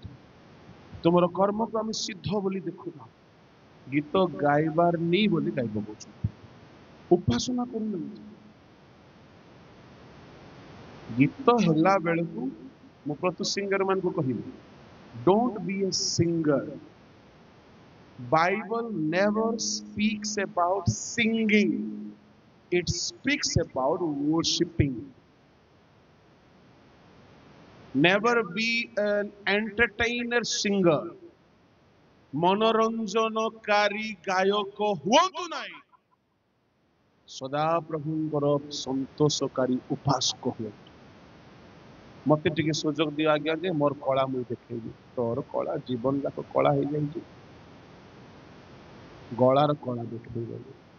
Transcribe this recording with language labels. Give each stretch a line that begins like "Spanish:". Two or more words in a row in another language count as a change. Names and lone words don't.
Odia: ତୁମର କର୍ମକୁ ଆମେ ସିଦ୍ଧ ବୋଲି ଦେଖୁନା, ଗୀତ ଗାଇବାର ନେଇ ବୋଲି ଗାଇ ପକାଉଛୁ, ଉପାସନା କରୁନାହାନ୍ତି। ଗୀତ ହେଲା ବେଳକୁ ମୁଁ ପ୍ରତି ସିଙ୍ଗର ମାନଙ୍କୁ କହିବି,
English: don't be a singer. Bible never speaks about singing, it speaks about worshiping. Never be an entertainer singer.
Odia: ମନୋରଞ୍ଜନକାରୀ ଗାୟକ ହୁଅନ୍ତୁ ନାହିଁ, ସଦା ପ୍ରଭୁଙ୍କର ସନ୍ତୋଷକାରୀ ଉପାସକ ହୁଅନ୍ତୁ। ମତେ ଟିକେ ସୁଯୋଗ ଦିଅ ଆଜ୍ଞା ଯେ ମୋର କଳା ମୁଁ ଦେଖେଇବି। ତୋର କଳା ଜୀବନ ଯାକ କଳା ହେଇଯାଇଛି, ଗଳାର କଳା ଦେଖେଇଦେବି।